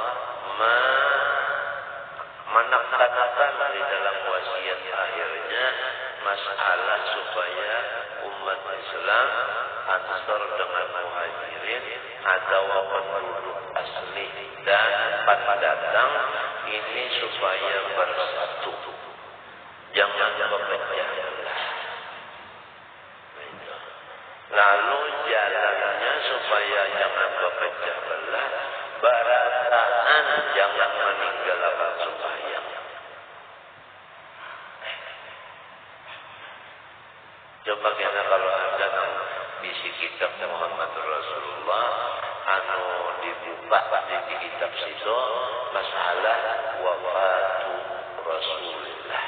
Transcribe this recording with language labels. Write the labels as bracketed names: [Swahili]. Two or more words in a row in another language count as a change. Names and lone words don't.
[Indonesian] menekankan di dalam wasiat akhirnya masalah supaya umat Islam ansor dengan muhajirin atau penduduk asli dan pendatang ini supaya bersatu, jangan berpecah belah. [Banjar] Lalu jalannya supaya jangan berpecah belah, berataan jangan meninggalkan sembahyang. Coba kena kalau ada nang bisi kitab Muhammad Rasulullah anu dibuka di kitab situ masalah [Arabic] wafatu Rasulullah.